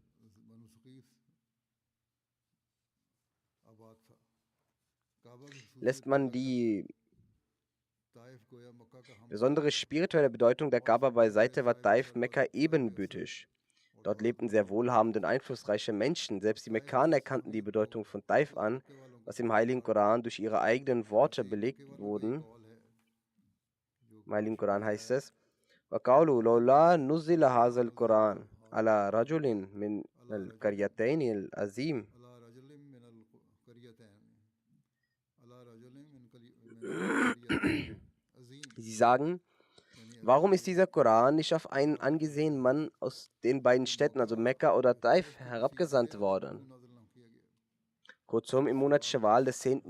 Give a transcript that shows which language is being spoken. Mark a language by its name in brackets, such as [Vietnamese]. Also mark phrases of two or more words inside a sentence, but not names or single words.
[German] Lässt man die besondere spirituelle Bedeutung der Kaaba beiseite, war Taif Mekka ebenbürtig. Dort lebten sehr wohlhabende und einflussreiche Menschen. Selbst die Mekkaner erkannten die Bedeutung von Taif an, was im Heiligen Koran durch ihre eigenen Worte belegt wurden. Im Heiligen Koran heißt es: [Arabic] وَقَالُوا لَوْلَا نُزِّلَ هَذَا الْقُرْآنُ عَلَى رَجُلٍ مِنَ الْقَرْيَتَيْنِ الْعَظِيمِ. [German] Sie sagen, warum ist dieser Koran nicht auf einen angesehenen Mann aus den beiden Städten, also Mekka oder Taif, herabgesandt worden? Kurzum, im Monat Schawal des 10.